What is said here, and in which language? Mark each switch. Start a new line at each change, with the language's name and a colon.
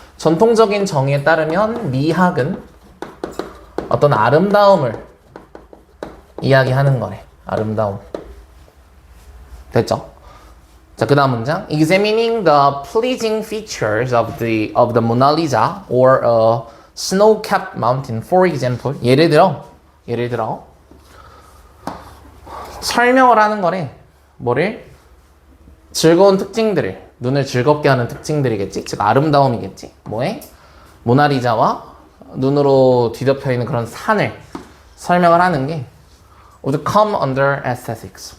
Korean: 전통적인 정의에 따르면 미학은 어떤 아름다움을 이야기하는 거래. 아름다움. 됐죠? 자, 그 다음 문장.
English: Examining the pleasing features of the Mona Lisa or a snow-capped mountain, for example.
Korean: 예를 들어 설명을 하는 거래. 뭐를? 즐거운 특징들을, 눈을 즐겁게 하는 특징들이겠지? 즉 아름다움이겠지? 뭐에? 모나리자와 눈으로 뒤덮여 있는 그런 산을 설명을 하는 게
English: would come under aesthetics.